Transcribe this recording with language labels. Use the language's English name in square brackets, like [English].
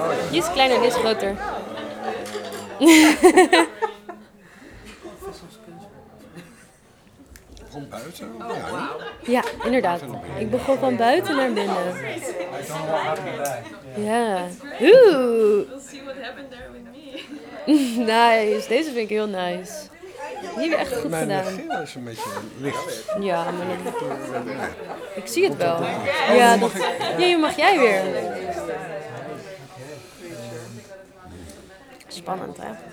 [Dutch] Die is kleiner, die is groter. Van buiten? Ja, inderdaad. Ik begon van buiten naar binnen. Ja. Yeah. [English] We'll see what happened there with me. [Dutch] Nice. Deze vind ik heel nice. Die hebben we echt goed gedaan. Mijn geel is een beetje licht. Ja, maar dan... Ik zie het wel. Ja, dat... ja, je mag jij weer. Spannend, hè?